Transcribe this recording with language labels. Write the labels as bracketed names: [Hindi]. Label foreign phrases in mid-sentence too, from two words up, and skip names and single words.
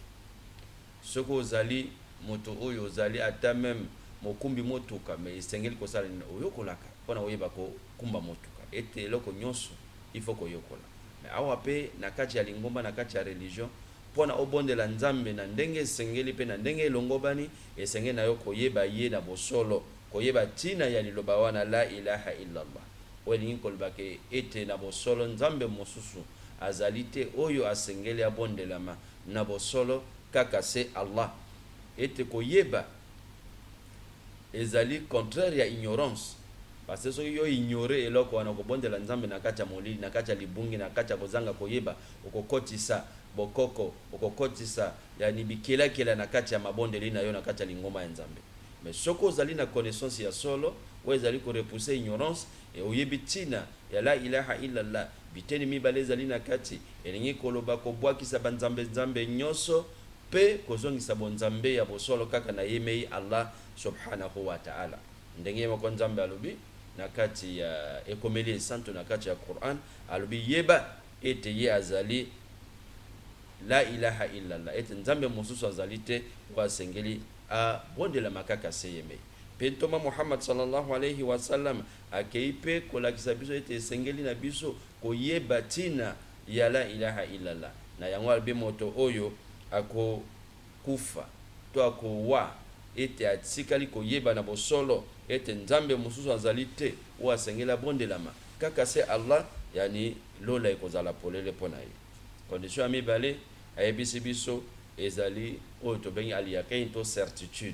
[Lingala] Soki ozali moto oyo ozali ata meme mokumbi motuka me esengeli kosala nini oyokolaka mpona oyeba kokumba motuka. Ete eloko nyonso [French] il faut [Lingala] koyokola. Me awa pe na kati ya lingomba, na kati ya religion, mpona obondela nzambe na ndenge esengeli pe na ndenge elongobani, esengeli na yo koyeba ye na bosolo, koyeba ntina ya liloba wana [Arabic] لا إله إلا الله. [Lingala] Oyo elingi koloba ke ete na bosolo nzambe mosusu azali te oyo asengeli abondelama na bosolo kaka se Allah. Ete koyeba ezali contraire ya ignorance. [French] Parce que [Lingala] soki yo ignore eloko wana kobondela nzambe na kati ya molili, na kati ya libungi, na kati ya kozanga koyeba, okokotisa bokoko, okokotisa yani bikelakela na kati ya mabondeli na yo na kati ya lingoma ya nzambe. Mais soki ozali na connaissance ya solo, oyo ezali korepousser ignorance, e oyebi ntina ya [Arabic] لا إله إلا الله, [Lingala] biteni mibale ezali na kati, elingi koloba kobwakisa banzambe nyonso, pe kozongisa bonzambe ya bosolo kaka na yemei [Arabic] الله سبحانه وتعالى. [Lingala] Ndenge moko nzambe alobi na kati ya ekomeli santo na kati ya Quran, alobi yeba ete ye azali [Arabic] لا إله إلا الله, [Lingala] ete nzambe mosusu azali te wa sengeli a bondela makaka se yemei. Pe ntoma Muhammad [Arabic] صلى الله عليه وسلم [Lingala] akei pe kolakisa biso ete sengeli na biso koyeba tina ya [Arabic] لا إله إلا الله. [Lingala] Na yango albi moto oyo ako kufa to ako wa ete atikali koyeba na bosolo ete nzambe mosusu azali te wa sengela bondelama kaka se Allah, yani lola ekozala polele pona ye. Condition ya mibale ayebisi biso ezali oyo tobengi aliyaqin to certitude.